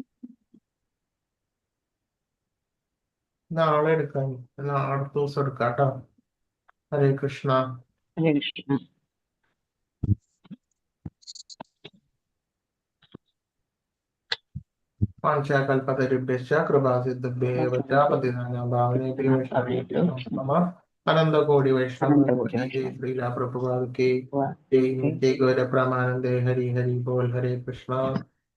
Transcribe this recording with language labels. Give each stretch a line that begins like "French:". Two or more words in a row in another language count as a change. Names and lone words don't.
Malayalam: നാളെ എടുക്കാം, അടുത്ത ദിവസം എടുക്കാം കേട്ടോ. ഹരേ കൃഷ്ണ. ഹരേ കൃഷ്ണ.
Sanskrit: വാഞ്ചാകൽപതരുഭ്യശ്ച കൃപാസിദ്ധുഭ്യേവ ച പതിതാനാം പാവനേഭ്യോ വൈഷ്ണവേഭ്യോ നമഃ. അനന്തകോടി വൈഷ്ണവ ജയ ശ്രീല പ്രഭുപാദ്
Hindi: के जय.
Sanskrit: ജയ് ഗൗര പ്രമാനന്ദേ.
Bangla: হরি হরি বোল.
Sanskrit: ഹരേ കൃഷ്ണ.